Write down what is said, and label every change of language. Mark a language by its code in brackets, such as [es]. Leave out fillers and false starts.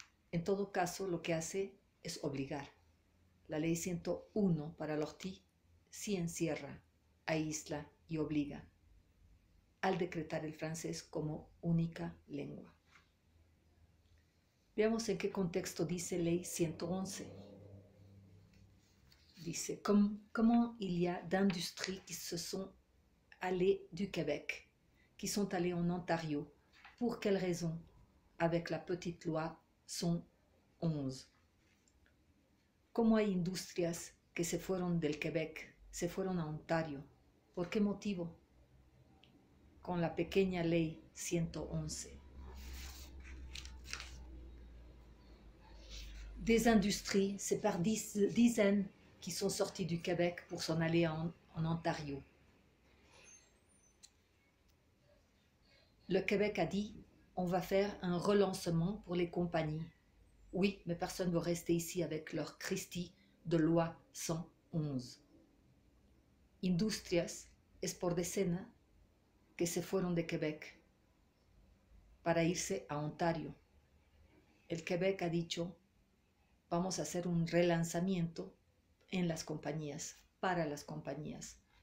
[es] En todo caso, lo que hace es obligar. La ley 101 para Lortie sí encierra, aísla y obliga al decretar el francés como única lengua. Veamos en qué contexto dice ley 111. Dice, [fr] comment il y a d'industries qui se sont allées du Québec, qui sont allées en Ontario. Pour quelles raisons? Avec la petite loi 111. [es] ¿Cómo hay industrias que se fueron del Quebec, se fueron a Ontario? ¿Por qué motivo? Con la pequeña ley 111. [fr] Des industries, c'est par dizaines qui sont sorties du Québec pour s'en aller en Ontario. Le Québec a dit, on va faire un relancement pour les compagnies. Oui, mais personne ne veut rester ici avec leur Christie de loi 111. [es] Industrias es por decena que se fueron de Quebec para irse a Ontario. El Quebec ha dicho, vamos a hacer un relanzamiento en las compañías, para las compañías.